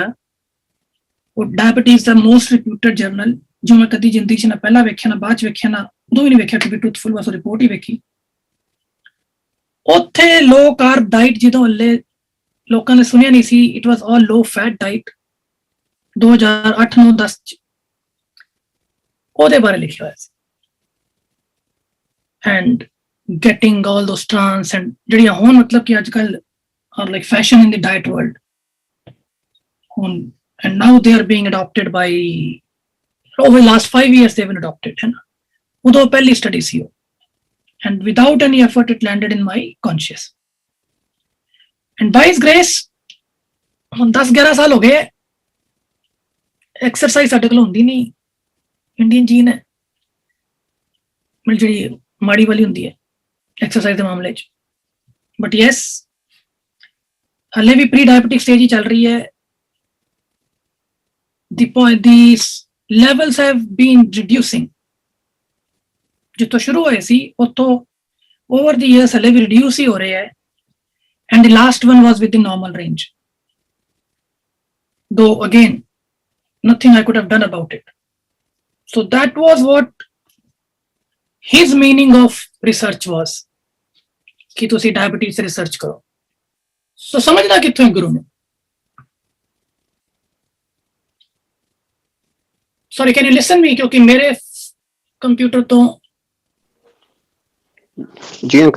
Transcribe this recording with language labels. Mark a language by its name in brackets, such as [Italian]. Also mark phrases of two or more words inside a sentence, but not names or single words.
[Punjabi] ਉਹ ਡਾਇਬੀਟੀਜ਼ ਦਾ [English] most reputed journal, [Punjabi] ਜੋ ਮੈਂ ਕਦੀ ਜ਼ਿੰਦਗੀ 'ਚ ਨਾ ਪਹਿਲਾਂ ਵੇਖਿਆ ਨਾ ਬਾਅਦ 'ਚ ਵੇਖਿਆ, ਨਾ ਉਦੋਂ ਵੀ ਨਹੀਂ ਵੇਖਿਆ ਕਿ ਟਰੂਥਫੁਲ, ਬਸ ਰਿਪੋਰਟ ਹੀ ਵੇਖੀ। ਉੱਥੇ [English] low carb diet, [Punjabi] ਜਦੋਂ ਹਲੇ ਲੋਕਾਂ ਨੇ ਸੁਣਿਆ ਨਹੀਂ ਸੀ, [English] it was all low fat diet [Punjabi] 2008-9-10 ਚ ਉਹਦੇ ਬਾਰੇ ਲਿਖਿਆ ਹੋਇਆ ਸੀ। [English] ਐਂਡ getting all those trans and [Punjabi] ਜਿਹੜੀਆਂ ਹੁਣ ਮਤਲਬ ਕਿ ਅੱਜ ਕੱਲ [English] are like fashion in the diet world, and now they are being adopted by, over the last 5 years they've been adopted, [Hindi] है ना। [Punjabi] ਉਦੋਂ ਪਹਿਲੀ ਸਟੱਡੀ ਸੀ ਉਹ, [English] and without any effort it landed in my conscious, and by his grace [Punjabi] ਹੁਣ 10-11 ਸਾਲ ਹੋ ਗਏ। ਐਕਸਰਸਾਈਜ਼ ਸਾਡੇ ਕੋਲ ਹੁੰਦੀ ਨਹੀਂ, [English] Indian gene [Punjabi] ਹੈ ਜਿਹੜੀ ਮਾੜੀ ਵਾਲੀ ਹੁੰਦੀ ਹੈ ਐਕਸਰਸਾਈਜ਼ ਦੇ ਮਾਮਲੇ 'ਚ। [English] but yes, [Punjabi] ਹਲੇ ਵੀ [English] pre diabetic stage [Punjabi] ਹੀ ਚੱਲ ਰਹੀ ਹੈ। [English] ਦੀ levels have been reducing, [Punjabi] ਜਿੱਥੋਂ ਸ਼ੁਰੂ ਹੋਏ ਸੀ ਉੱਥੋਂ [English] over the years [Punjabi] ਹਲੇ ਵੀ reduce ਹੀ ਹੋ ਰਹੇ ਹੈ, [English] and the last one was within normal range, though again nothing I could have done about it. So that was what his meaning of research was, [Punjabi] ਕਿ ਤੁਸੀਂ ਡਾਇਬੀਟੀਜ਼ ਤੇ ਰਿਸਰਚ ਕਰੋ। ਸੋ ਸਮਝਣਾ ਕਿੱਥੋਂ ਹੈ ਗੁਰੂ ਨੂੰ। [English] sorry, can you listen me, [Punjabi] ਕਿਉਂਕਿ ਮੇਰੇ ਕੰਪਿਊਟਰ ਤੋਂ। ਜੀ ਅੰਕਲ।